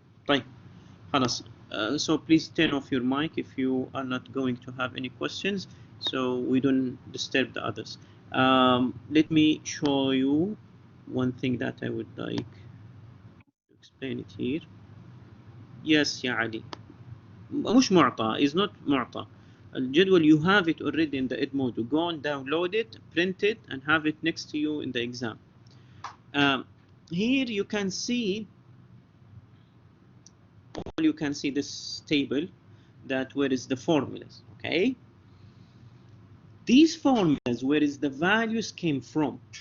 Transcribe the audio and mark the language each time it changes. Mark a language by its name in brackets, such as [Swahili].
[Arabic] طيب. خلاص. [English] So please turn off your mic if you are not going to have any questions, so we don't disturb the others. Let me show you one thing that I would like to explain it here. [Arabic] Yes يا علي. مش معطى, [English] is not [Arabic] معطى. [English] الجدول you have it already in the Edmodo. Go and download it, print it, and have it next to you in the exam. Here you can see this table that where is the formulas. Okay, these formulas where is the values came from.